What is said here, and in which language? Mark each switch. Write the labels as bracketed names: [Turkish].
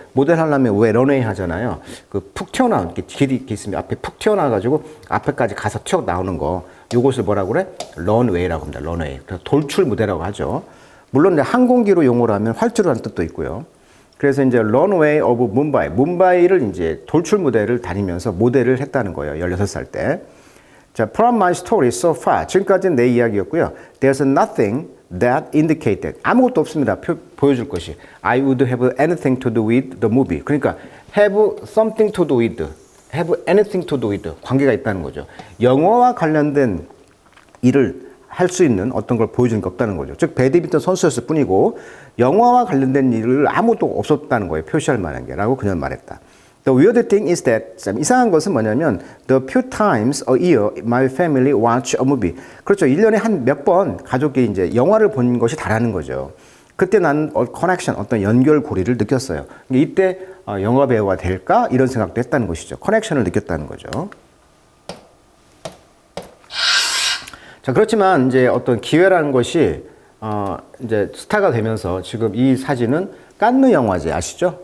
[Korean] 모델 하려면 왜 런웨이 하잖아요. 그 푹 튀어나온, 이렇게 길이 이렇게 있으면 앞에 푹 튀어나와가지고 앞에까지 가서 튀어 나오는 거. 요것을 뭐라고 그래? 런웨이라고 합니다. 런웨이. 그래서 돌출 무대라고 하죠. 물론 이제 항공기로 용어로 하면 활주로라는 뜻도 있고요. 그래서 이제 런웨이 오브 뭄바이. 뭄바이를 이제 돌출 무대를 다니면서 모델을 했다는 거예요. 16살 때. 자, [English] from my story so far. [Korean] 지금까지는 내 이야기였고요. [English] There's nothing that indicated. [Korean] 아무것도 없습니다. 보여줄 것이. [English] I would have anything to do with the movie. [Korean] 그러니까 [English] have something to do with, have anything to do with [Korean] 관계가 있다는 거죠. 영화와 관련된 일을 할 수 있는 어떤 걸 보여주는 게 없다는 거죠. 즉 배드민턴 선수였을 뿐이고 영화와 관련된 일을 아무것도 없었다는 거예요. 표시할 만한 게 라고 그녀는 말했다. [English] The weird thing is that [Korean] 참 이상한 것은 뭐냐면 [English] the few times a year my family watch a movie. [Korean] 그렇죠. 1년에 한 몇 번 가족이 이제 영화를 본 것이 다라는 거죠. 그때 난 커넥션, 어떤 연결고리를 느꼈어요. 이때 영화 배우가 될까? 이런 생각도 했다는 것이죠. 커넥션을 느꼈다는 거죠. 자, 그렇지만 이제 어떤 기회라는 것이 이제 스타가 되면서 지금 이 사진은 칸느 영화제 아시죠?